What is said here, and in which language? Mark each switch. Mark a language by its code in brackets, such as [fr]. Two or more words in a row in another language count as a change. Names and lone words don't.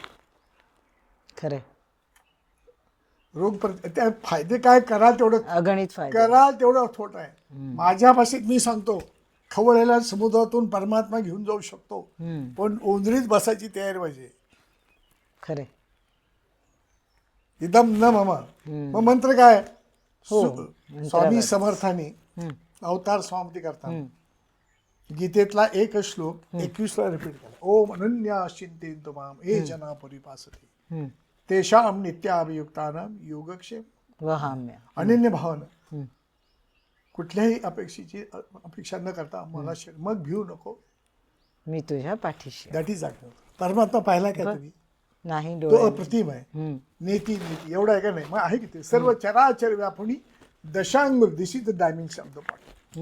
[mr] खरे त्या फायदे काय, कराल तेवढं, अगणित फायदे. कराल तेवढं थोट आहे. माझ्यापाशी मी सांगतो, खवळलेल्या समुद्रातून परमात्मा घेऊन जाऊ शकतो, पण ओंजळीत बसायची तयारी पाहिजे. खरे. [sa] इदम न मम. [mr] मग मंत्र काय, हो, स्वामी समर्थांनी अवतार समाप्ती करतात. गीतेतला एक श्लोक 21 ला रिपीट करा. [sa] ओम अनन्या चिंतेन माम ये जना परिपासते तेषाम नित्याभियुक्तानाम योगक्षेम वहाम्य. [mr] अनन्य भावना, कुठल्याही अपेक्षा न करता मला मग भिऊ नको, मी तुझ्या पाठीशी. [en] that is [mr] परमात्मा पाहिला का तुम्ही, नाही तो डोळे. अप्रतिम आहे. नेती एवढा आहे का नाही, मग आहे की ते सर्व चराचर व्यापुनी दशांग, [en] this is the dimension of the body.